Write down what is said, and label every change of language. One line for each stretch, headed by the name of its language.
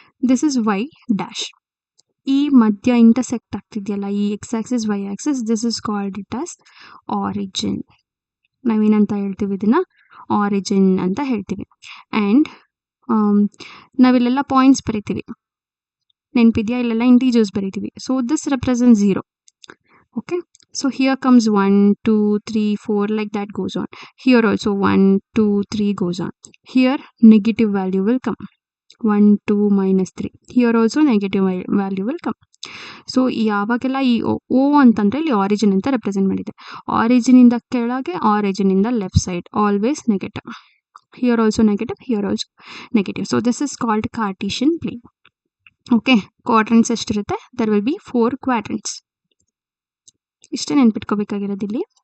English: This is y dash.
Kannada: ಈ ಮಧ್ಯ intersect ಆಗ್ತಿದೆಯಲ್ಲ ಈ X Axis Y Axis,
English: This is called it as origin.
Kannada: ನಾವೇನಂತ ಹೇಳ್ತೀವಿ ಇದನ್ನ ಆರಿಜಿನ್ ಅಂತ ಹೇಳ್ತೀವಿ. ಆ್ಯಂಡ್ ನಾವಿಲ್ಲೆಲ್ಲ ಪಾಯಿಂಟ್ಸ್ ಬರಿತೀವಿ, ನೆನಪಿದೆಯಾ? ಇಲ್ಲೆಲ್ಲ ಇಂಟೀಜರ್ಸ್ ಬರಿತೀವಿ.
English: So this represent 0. Okay, so here comes 1 2 3 4 like that goes on. Here also 1 2 3 goes on. Here negative value will come 1 2 minus 3. Here also negative value will come.
Kannada: So ಯಾವಾಗೆಲ್ಲ ಈ ಓ ಅಂತಂದರೆ ಇಲ್ಲಿ origin ಅಂತ represent ಮಾಡಿದೆ. ಆರಿಜಿನಿಂದ ಕೆಳಗೆ, ಆರಿಜಿನಿಂದ left side always negative.
English: Here also negative, here also negative. So this is called Cartesian plane. Okay, quadrants
Kannada: ಎಷ್ಟಿರುತ್ತೆ?
English: There will be 4 quadrants.
Kannada: ಇಷ್ಟೇ ನೆನ್ಪಿಟ್ಕೋಬೇಕಾಗಿರೋದು ಇಲ್ಲಿ.